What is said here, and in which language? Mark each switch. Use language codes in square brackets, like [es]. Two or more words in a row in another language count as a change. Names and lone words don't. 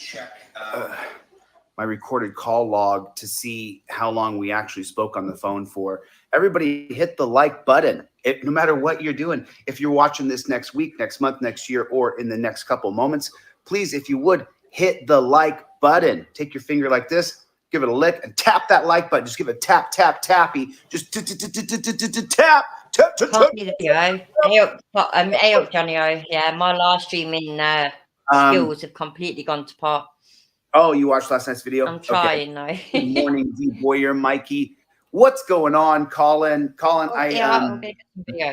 [en] My recorded call log to see how long we actually spoke on the phone for. Everybody hit the like button. No matter what you're doing. If you're watching this next week, next month, next year, or in the next couple moments, please, if you would, hit the like button. Take your finger like this, give it a lick, and tap that like button. Just give it tap, tap, tappy. Just tap, tap, tap. Can't see the video. Hey up, Johnny O. Yeah, my live streaming skills have completely gone to pot. Oh, you watched last night's video? I'm trying now. Good morning, D Boyer, Mikey. What's going on, Colin? Colin, I'm gonna get some video.